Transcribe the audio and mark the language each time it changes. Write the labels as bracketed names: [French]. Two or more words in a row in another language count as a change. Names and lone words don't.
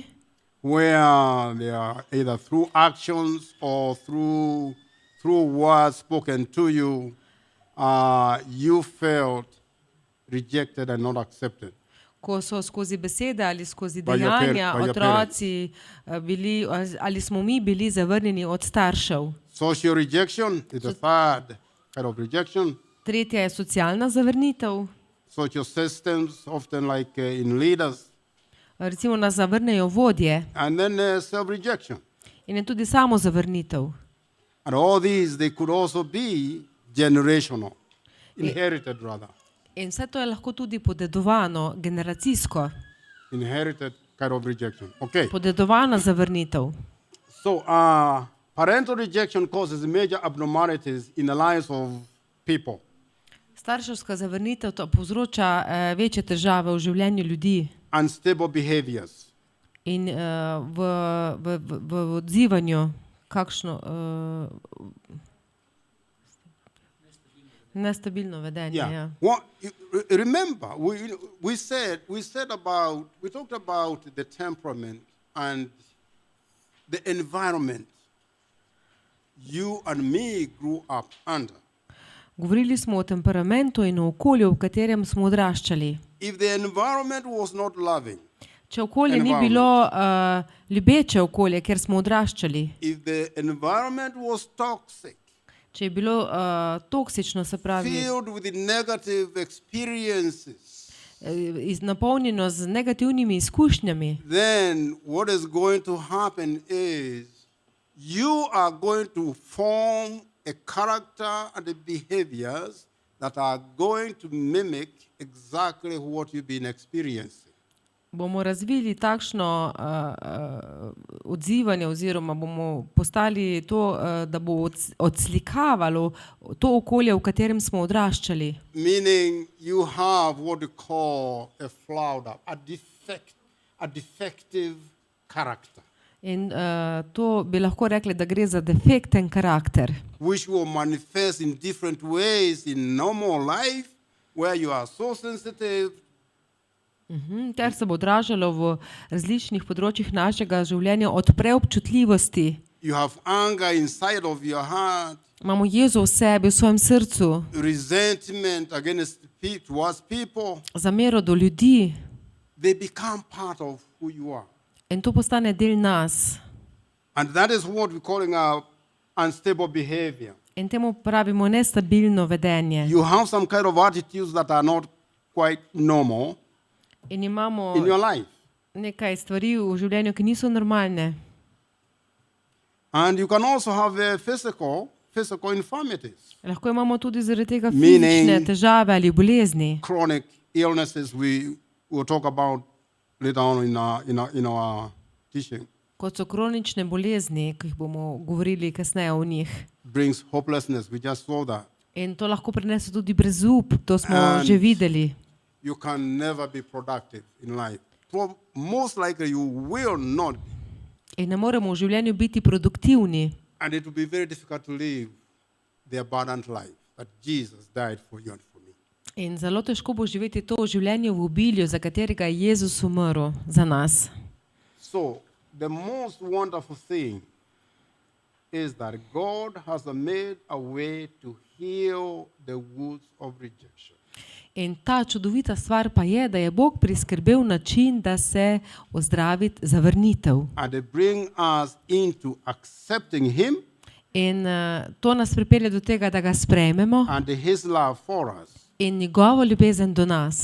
[English] where they are either through actions or through words spoken to you, you felt rejected and not accepted. [Slovenian] ko so skozi besede ali skozi [English] By your [Slovenian] dejanja [English] by your [Slovenian] otroci bili, ali smo mi bili zavrnjeni od staršev. [English] Social rejection is the third kind of rejection. [Slovenian] Tretja je socialna zavrnitev. [English] Social systems, often like in leaders. [Slovenian] Recimo nas zavrnejo vodje [English] And then self-rejection. [Slovenian] in je tudi samo zavrnitev. [English] And all these, they could also be generational, inherited rather. [Slovenian] In vse to je lahko tudi podedovano, generacijsko. [English] Inherited kind of rejection. Okay. [Slovenian] Podedovana zavrnitev. [English] So parental rejection causes major abnormalities in the lives of people. [Slovenian] Starševska zavrnitev to povzroča večje težave v življenju ljudi [English] Unstable behaviors. [Slovenian] in v odzivanju, kakšno nestabilno vedenje. [English] Yeah. [Slovenian] Ja. [English] Remember, we talked about the temperament and the environment you and me grew up under. [Slovenian] Govorili smo o temperamentu in o okolju, v katerem smo odraščali. [English] If the environment was not loving, [Slovenian] Če okolje ni bilo ljubeče okolje, kjer smo odraščali, [English] if the environment was toxic, [Slovenian] če je bilo toksično, se pravi, [English] filled with negative experiences, [Slovenian] napolnjeno z negativnimi izkušnjami, [English] then what is going to happen is you are going to form a character and the behaviors that are going to mimic exactly what you've been experiencing. [Slovenian] bomo razvili takšno odzivanje oziroma bomo postali to, da bo odslikavalo to okolje, v katerem smo odraščali. [English] Meaning you have what we call a flawed up, a defective character, [Slovenian] In to bi lahko rekli, da gre za defekten karakter, [English] which will manifest in different ways in normal life, where you are so sensitive, [Slovenian] ter se bo odražalo v različnih področjih našega življenja, od preobčutljivosti. [English] you have anger inside of your heart, [Slovenian] Imamo jezo v sebi, v svojem srcu, [English] resentment towards people. [Slovenian] zamero do ljudi, [English] They become part of who you are. [Slovenian] in to postane del nas. [English] And that is what we're calling our unstable behavior. [Slovenian] In temu pravimo nestabilno vedenje. [English] You have some kind of attitudes that are not quite normal [Slovenian] In imamo [English] in your life. [Slovenian] nekaj stvari v življenju, ki niso normalne. [English] And you can also have a physical physical infirmities, [Slovenian] Lahko imamo tudi zaradi tega [English] Meaning- [Slovenian] fizične težave ali bolezni. [English] chronic illnesses we will talk about later on in our teaching. [Slovenian] Kot so kronične bolezni, ki jih bomo govorili kasneje o njih. [English] Brings hopelessness. We just saw that. [Slovenian] In to lahko prinese tudi brezup, to smo [English] And- [Slovenian] že videli. [English] You can never be productive in life. Most likely you will not be. [Slovenian] In ne moremo v življenju biti produktivni. [English] And it will be very difficult to live the abundant life that Jesus died for you and for me. [Slovenian] In zelo težko bo živeti to življenje v obilju, za katerega je Jezus umrl za nas. [English] So, the most wonderful thing is that God has made a way to heal the wounds of rejection. [Slovenian] In ta čudovita stvar pa je, da je Bog priskrbel način, da se ozdravi zavrnitev. [English] And they bring us into accepting Him [Slovenian] In to nas pripelje do tega, da ga sprejmemo [English] and His love for us. [Slovenian] in njegovo ljubezen do nas.